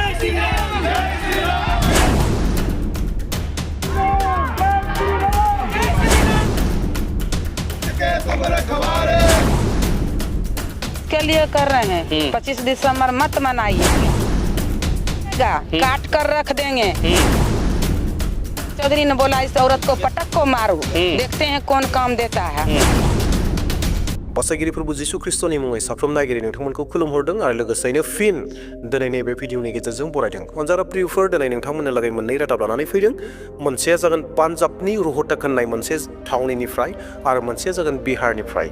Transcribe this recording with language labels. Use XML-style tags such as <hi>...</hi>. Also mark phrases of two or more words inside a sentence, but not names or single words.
<hi>के लिए कर रहे हैं 25 दिसंबर मत मनाइए, काट कर रख देंगे। चौधरी ने बोला इस औरत को पटक को मारो, देखते हैं कौन काम देता है।</hi> <brx>बासायगिरिफोर जिसु ख्रिस्टनि मुङै साफ्रोम नायगिरि नोंथांमोनखौ खुलुमहरदों आरो लोगोसेनो फिन दिनैनि बे भिडिअनि गेजेरजों बरायदों। अनजारा प्रियफोर दिनै नोंथांमोननो लागै मोननै रादाब लानानै फैदों। मोनसेया जागोन पान्जाबनि रोहतक होननाय मोनसे थावनिनिफ्राय आरो मोनसेया जागोन बिहारनिफ्राय।</brx>